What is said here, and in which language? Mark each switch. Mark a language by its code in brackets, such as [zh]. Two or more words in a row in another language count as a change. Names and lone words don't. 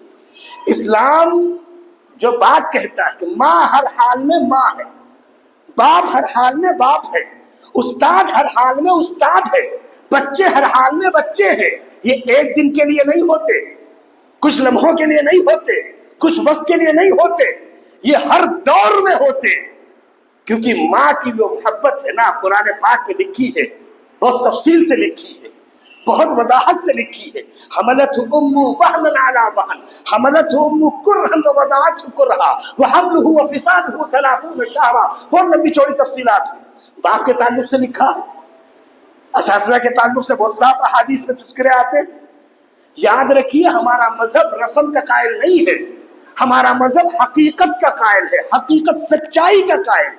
[ur] اسلام جو بات کہتا ہے کہ ماں ہر حال میں ماں ہے، باپ ہر حال میں باپ ہے، استاد ہر حال میں استاد ہے، بچے ہر حال میں بچے ہیں، یہ ایک دن کے لیے نہیں ہوتے، کچھ لمحوں کے لیے نہیں ہوتے، کچھ وقت کے لیے نہیں ہوتے، یہ ہر دور میں ہوتے، کیونکہ ماں کی جو محبت ہے نا قرآن پاک میں لکھی ہے، بہت تفصیل سے لکھی ہے، بہت وضاحت سے لکھی ہے۔ [ar] حملتہ امہ وہنا علی وہن، حملتہ امہ کرہا ووضعتہ کرہا وحملہ وفصالہ 30 شہرا، [ur] بہت لمبی چوڑی تفصیلات ہیں۔ باپ کے تعلق سے لکھا ہے، اساتذہ کے تعلق سے بہت صاف احادیث میں تذکرے آتے ہیں۔ یاد رکھیے ہمارا مذہب رسم کا قائل نہیں ہے، ہمارا مذہب حقیقت کا قائل ہے، حقیقت سچائی کا قائل ہے۔